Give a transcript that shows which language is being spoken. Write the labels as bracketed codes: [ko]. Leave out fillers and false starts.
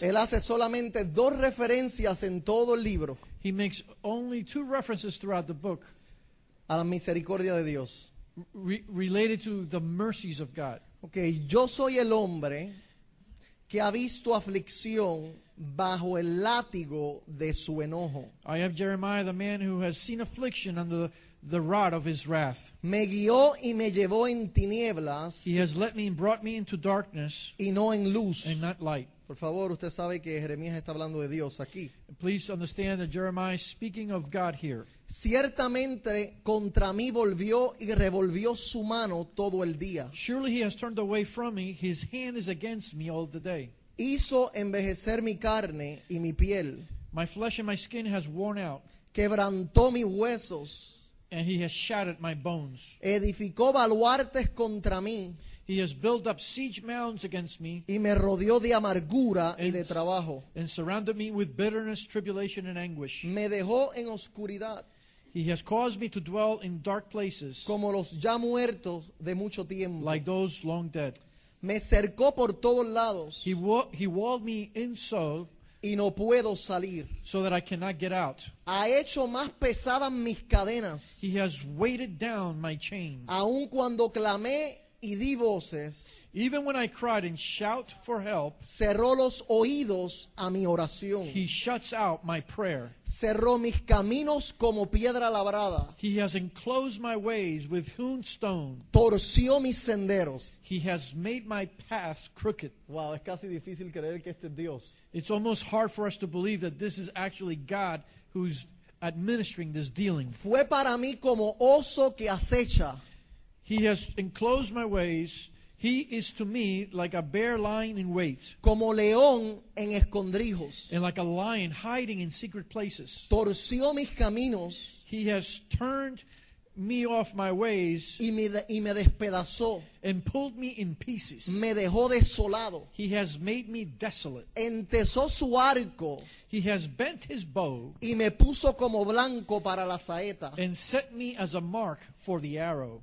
[es] él hace solamente 2 referencias en todo el libro [en] he makes only 2 references throughout the book [es] a la misericordia de Dios. [en] related to the mercies of God. [es] Okay, yo soy el hombre que ha visto aflicción bajo el látigo de su enojo. [en] I have Jeremiah, the man who has seen affliction under the rod of his wrath. [es] Me guió y me llevó en tinieblas [en] He has led me and brought me into darkness [es] y no en luz. [en] and not light. [es] Por favor, usted sabe que Jeremías está hablando de Dios aquí. [en] Please understand that Jeremiah is speaking of God here. [es] Ciertamente contra mí volvió y revolvió su mano todo el día. [en] Surely he has turned away from me. His hand is against me all the day. [es] Hizo envejecer mi carne y mi piel. [en] My flesh and my skin has worn out, [es] Quebrantó mis huesos. [en] and he has shattered my bones. [es] Edificó baluartes contra mí [en] He has built up siege mounds against me [es] y me rodeó de amargura y de trabajo. [en] and surrounded me with bitterness, tribulation, and anguish. [es] Me dejó en oscuridad [en] He has caused me to dwell in dark places [es] como los ya muertos de mucho tiempo. [en] like those long dead. [es] Me cercó por todos lados [en] He walled me in so [es] y no puedo salir. [en] that I cannot get out. [es] Ha hecho más pesadas mis cadenas. [en] He has weighted down my chains. [es] Aun cuando clamé y di voces, [en] Even when I cried and shout for help, [es] cerró los oídos a mi oración. [en] he shuts out my prayer. [es] Cerró mis caminos como piedra labrada. [en] He has enclosed my ways with hewn stone. [es] Torció mis senderos. [en] He has made my paths crooked. [es] Wow, es casi difícil creer que este es Dios. [en] It's almost hard for us to believe that this is actually God who's administering this dealing. [es] Fue para mí como oso que acecha. [en] He has enclosed my ways. He is to me like a bear lying in wait, [es] Como león en escondrijos. [en] and like a lion hiding in secret places. [es] Torció mis caminos [en] He has turned me off my ways [es] y me despedazó. [en] and pulled me in pieces. [es] Me dejó desolado. [en] He has made me desolate. [es] Entesó su arco [en] He has bent his bow [es] y me puso como blanco para la saeta. [en] and set me as a mark for the arrow.